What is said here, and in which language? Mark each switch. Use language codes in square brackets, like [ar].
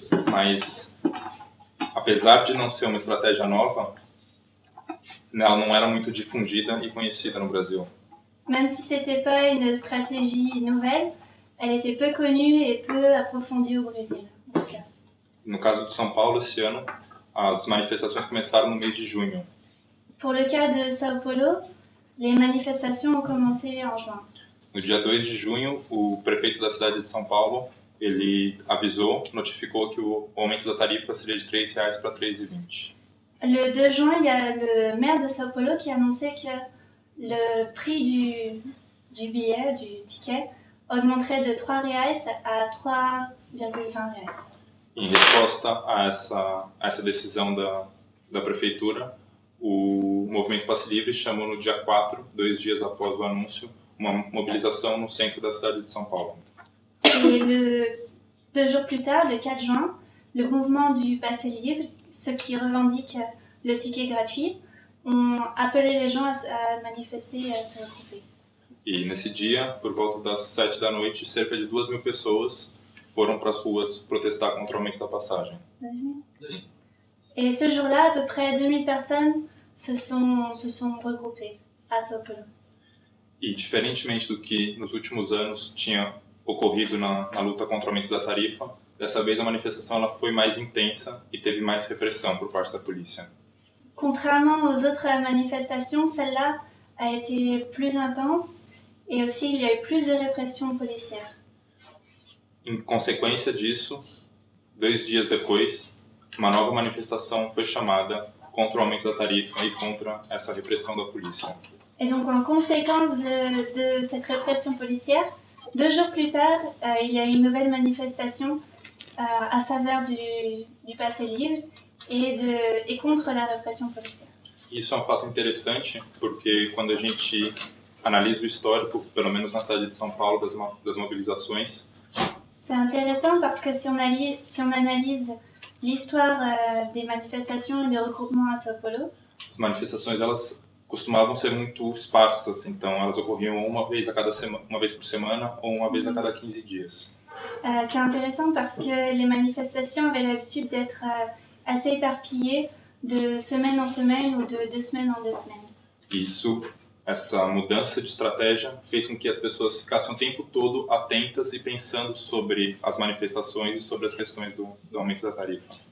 [pt] mas apesar de não ser uma estratégia nova, ela não era muito difundida e conhecida no Brasil. [fr] Même si c'était pas une stratégie nouvelle, elle était peu connue et peu approfondie au Brésil. En tout cas. [pt] No caso de São Paulo, esse ano, as manifestações começaram no mês de junho. [fr] Pour le cas de Sao Paulo, les manifestations ont commencé en juin. [pt] No dia 2 de junho, o prefeito da cidade de São Paulo, ele notificou que o aumento da tarifa seria de R$ 3 para R$ 3,20. [fr] Le 2 juin, il y a le maire de Sao Paulo qui a annoncé que le prix du billet, du ticket, augmenterait de 3 reais à 3,20 reais. [pt] Em resposta a essa decisão da prefeitura, o Movimento Passe Livre chamou no dia 4, 2 dias após o anúncio, uma mobilização no centro da cidade de São Paulo. [fr] Et 2 jours plus tard, le 4 juin, le mouvement du Passe Livre, ceux qui revendiquent le ticket gratuit, ont appelé les gens à manifester et à se regrouper. [pt] E nesse dia, por volta das 7 da noite, cerca de 2.000 pessoas foram para as ruas protestar contra o aumento da passagem. [fr] 2000. Et ce jour-là, à peu près 2000 personnes se sont regroupées à Sao Paulo. [pt] E diferentemente do que nos últimos anos tinha ocorrido na luta contra o aumento da tarifa, dessa vez a manifestação ela foi mais intensa e teve mais repressão por parte da polícia. [fr] Contrairement aux autres manifestations, celle-là a été plus intense et aussi il y a eu plus de répression policière. [pt] Em consequência disso, 2 dias depois, uma nova manifestação foi chamada contra o aumento da tarifa e contra essa repressão da polícia. [fr] Et donc en conséquence de cette répression policière, 2 jours plus tard, il y a eu une nouvelle manifestation à faveur du passe livre et contre la répression policière. [pt] Isso é um fato interessante, porque quando a gente analisa o histórico, pelo menos na cidade de São Paulo, das mobilizações, [fr] c'est intéressant parce que si on analyse l'histoire des manifestations et des regroupements à Sao Paulo, [pt] as manifestações elas costumavam ser muito esparsas, então elas ocorriam uma vez por semana ou uma vez a cada 15 dias. [fr] C'est intéressant parce que les manifestations avaient l'habitude d'être assez éparpillées de semaine en semaine ou de 2 semaines en 2 semaines. [pt] Essa mudança de estratégia fez com que as pessoas ficassem o tempo todo atentas e pensando sobre as manifestações e sobre as questões do aumento da tarifa.